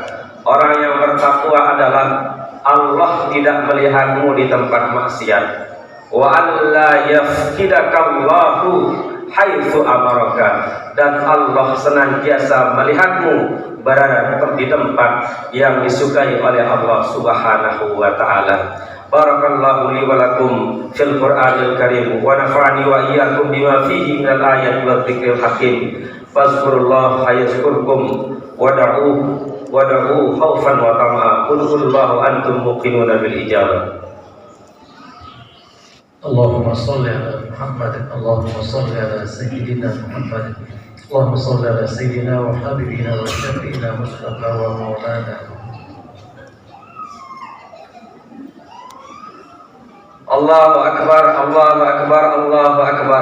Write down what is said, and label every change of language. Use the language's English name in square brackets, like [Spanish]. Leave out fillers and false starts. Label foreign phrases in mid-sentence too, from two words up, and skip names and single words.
[Indonesian] Orang yang bertakwa adalah Allah tidak melihatmu di tempat maksiat. [Arabic] ولا يفقدك الله حيث أمرك, [Indonesian] dan Allah senantiasa melihatmu berada di tempat yang disukai oleh Allah [Arabic] سبحانه وتعالى. بارك الله لي ولكم في القرآن الكريم ونفعني وإياكم بما فيه من الآيات والذكر الحكيم. فاذكروا الله يذكركم وادعوه خوفا وطمعا. قل الله أنتم موقنون بالإجابة. اللهم صل على محمد اللهم صل على سيدنا محمد اللهم صل على سيدنا وحبيبنا وشفيعنا مصطفى ومولانا. الله أكبر الله أكبر الله أكبر.